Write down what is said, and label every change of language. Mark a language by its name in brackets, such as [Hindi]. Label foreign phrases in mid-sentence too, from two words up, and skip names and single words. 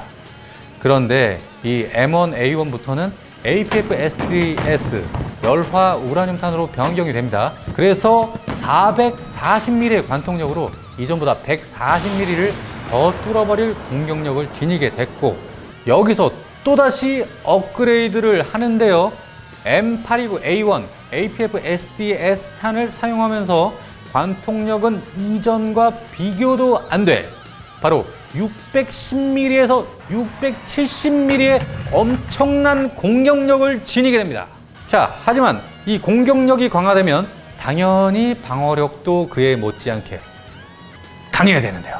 [Korean] 그런데 이 M1A1부터는 APF-SDS 열화 우라늄탄으로 변경이 됩니다. 그래서 440mm의 관통력으로 이전보다 140mm를 더 뚫어버릴 공격력을 지니게 됐고, 여기서 또다시 업그레이드를 하는데요. M829A1 APF-SDS 탄을 사용하면서 관통력은 이전과 비교도 안 돼. 바로 610mm에서 670mm의 엄청난 공격력을 지니게 됩니다. 자, 하지만 이 공격력이 강화되면 당연히 방어력도 그에 못지않게 강해야 되는데요.